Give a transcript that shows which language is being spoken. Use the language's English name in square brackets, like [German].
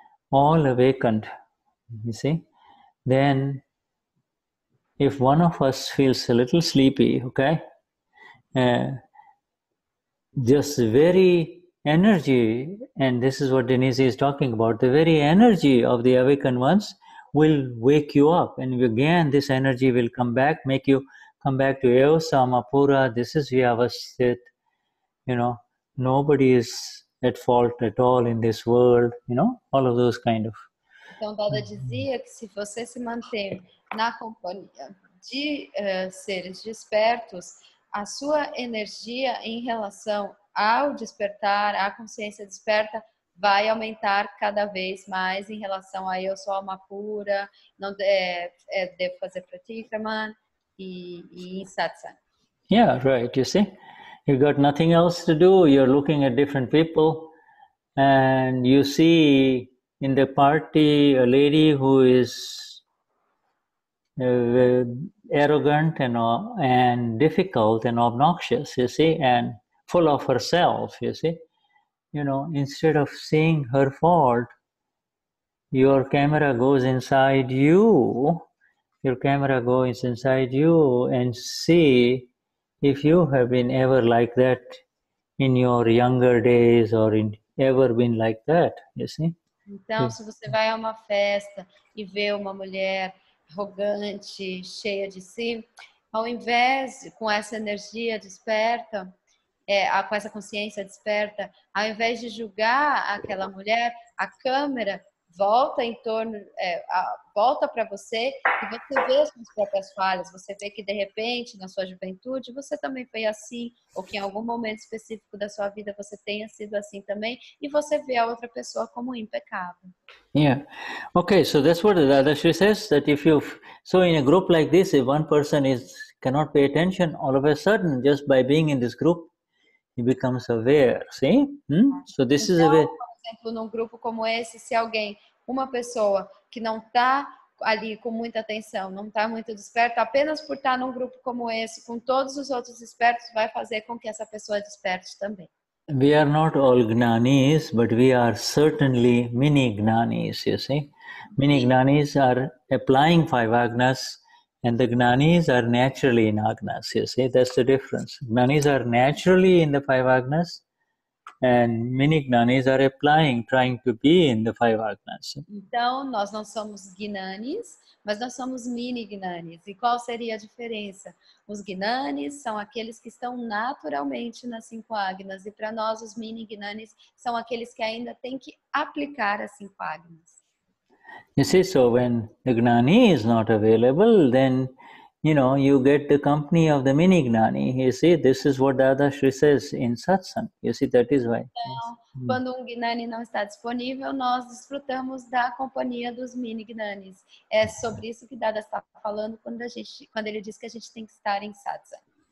[English] all awakened, you see, then if one of us feels a little sleepy, okay, just the very energy, and this is what Denise is talking about, the very energy of the awakened ones will wake you up, and again this energy will come back, make you come back to Eosama Pura. This is Vyavasthit. You know, nobody is at fault at all in this world, you know, all of those kind of. [Portuguese] Então, Dada dizia que se você se manter na companhia de seres despertos, a sua energia em relação ao despertar, à consciência desperta, vai aumentar cada vez mais em relação a eu sou alma pura, não devo fazer pratikraman e em satsang. [English] Yeah, right, you see. You got nothing else to do, you're looking at different people, and you see in the party a lady who is arrogant and difficult and obnoxious, you see, and full of herself, you see. You know, instead of seeing her fault, your camera goes inside you. Your camera goes inside you and see if you have been ever like that in your younger days or ever been like that, you see. [Portuguese] Então, se você vai a uma festa e vê uma mulher arrogante, cheia de si, ao invés, com essa energia desperta, com essa consciência desperta, ao invés de julgar aquela mulher, a câmera volta em torno, volta para você e você vê as suas próprias falhas, você vê que de repente na sua juventude você também foi assim, ou que em algum momento específico da sua vida você tenha sido assim também, e você vê a outra pessoa como impecável. [English] Yeah. Okay, so that's what the Dadashri says, that if you, so in a group like this, if one person cannot pay attention, all of a sudden, just by being in this group, he becomes aware, see? So this is a way. [Portuguese] Por exemplo, num grupo como esse, se uma pessoa que não está ali com muita atenção, não está muito desperta, apenas por estar num grupo como esse, com todos os outros despertos, vai fazer com que essa pessoa desperte também. [English] We are not all Gnanis, but we are certainly mini Gnanis, you see. Mini Gnanis are applying 5 agnas, and the Gnanis are naturally in agnas, you see. That's the difference. Gnanis are naturally in the 5 agnas, and mini Gnanis are applying, trying to be in the 5 agnas. [Portuguese] Então, nós não somos Gnanis, mas nós somos mini Gnanis. E qual seria a diferença? Os Gnanis são aqueles que estão naturalmente nas 5 agnas, e para nós os mini Gnanis são aqueles que ainda têm que aplicar as 5 agnas. [English] You see, so when the Gnani is not available, then you know, you get the company of the mini Gnani. You see, this is what Dadashri says in satsang. You see, that is why. [Portuguese] Então, quando Gnani não está disponível, nós desfrutamos da companhia dos mini Gnanis. É sobre isso que Dada está falando quando ele diz que a gente tem que estar em satsang.